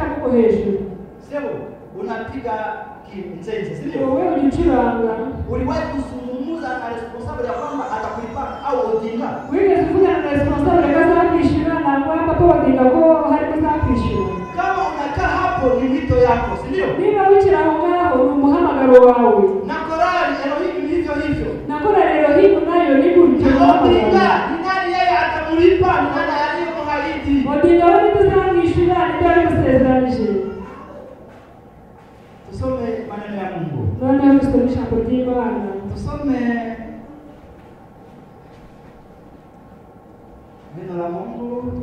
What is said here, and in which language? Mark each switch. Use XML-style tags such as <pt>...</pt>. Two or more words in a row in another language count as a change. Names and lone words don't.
<rw>hejuru.</rw> <sw>Sio unapiga kinzenze, sio? Wowe ulicuranga. Uliwahi kuzungumza na responsable ya kwamba atakulipa au Odinga?</sw> <rw>Wigeze kuvugana na responsable kazakwishyura nangwa papa Odinga ko harimo zakwishyura.</rw> <sw>Kama unakaa hapo ni wito yako, sio?</sw> <rw>Niba wicara aho ngaho ni umuhamagaro wawe.</rw> <sw>Na korali Elohim ni hivyo hivyo.</sw> <rw>Na korali Elohim nayo ni buryo.</rw> <sw>Odinga ni nani yeye atamulipa? Ni nani aliyemwahidi?</sw> <rw>Odinga wewe kuzakwishyura ndio alimusezeranije.</rw> <sw>Tusome maneno ya Mungu.</sw> <rw>None tusomesha ijambo ry'Imana.</rw> <sw>Tusome neno la Mungu,</sw>